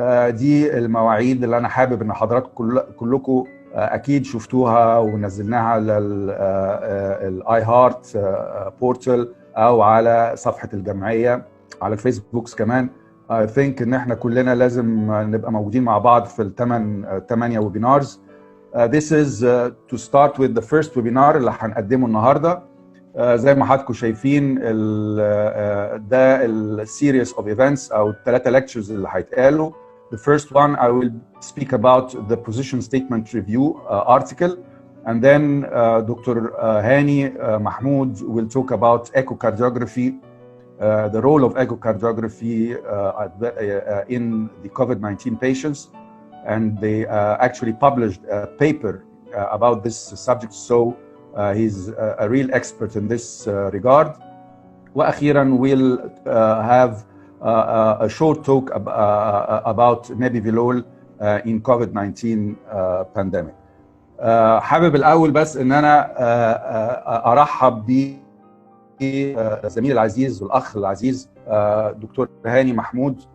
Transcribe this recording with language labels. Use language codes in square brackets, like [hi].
[ar] دي المواعيد اللي انا حابب ان حضراتكم كلكم اكيد شفتوها ونزلناها على الاي هارت بورتال او على صفحه الجمعيه على الفيسبوك كمان. [en] I think [ar] ان احنا كلنا لازم نبقى موجودين مع بعض في الثمانية ويبينارز. [en] This is to start with the first webinar [ar] اللي هنقدمه النهارده. زي ما حضراتكم شايفين ده السيريس [en] of events [ar] او الثلاثه lectures اللي هيتقالوا. [en] The first one I will speak about the position statement review article, and then Dr. Hani Mahmoud will talk about echocardiography, the role of echocardiography in the COVID-19 patients, and they actually published a paper about this subject, so he's a real expert in this regard. وأخيراً we'll have a short talk about Nebivolol in COVID-19 pandemic. [ar] حابب الأول بس إن أنا أرحب بالزميل العزيز والأخ العزيز دكتور هاني محمود.